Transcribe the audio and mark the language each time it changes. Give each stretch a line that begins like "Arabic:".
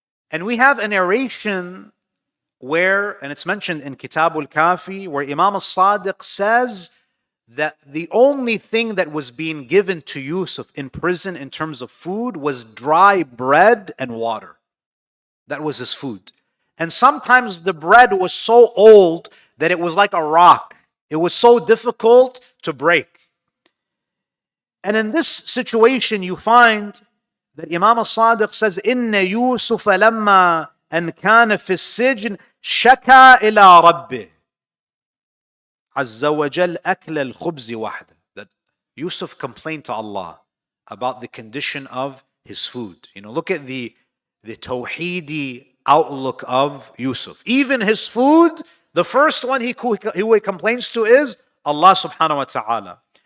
English: And we have a narration where, and it's mentioned in Kitab al-Kafi, where Imam al-Sadiq says that the only thing that was being given to Yusuf in prison in terms of food was dry bread and water. That was his food. And sometimes the bread was so old that it was like a rock. It was so difficult to break. And in this situation, you find that Imam al-Sadiq says,
Arabic: إِنَّ يُوسُفَ لَمَّا أَنْ كَانَ فِي السِّجْنِ شَكَى إِلَىٰ رَبِّهِ عَزَّ وَجَلَّ أَكْلَ الْخُبْزِ وَحْدَهُ.
English: That Yusuf complained to Allah about the condition of his food. Look at the tawheedi outlook of Yusuf. Even his food, the first one he complains to is Allah subhanahu wa ta'ala.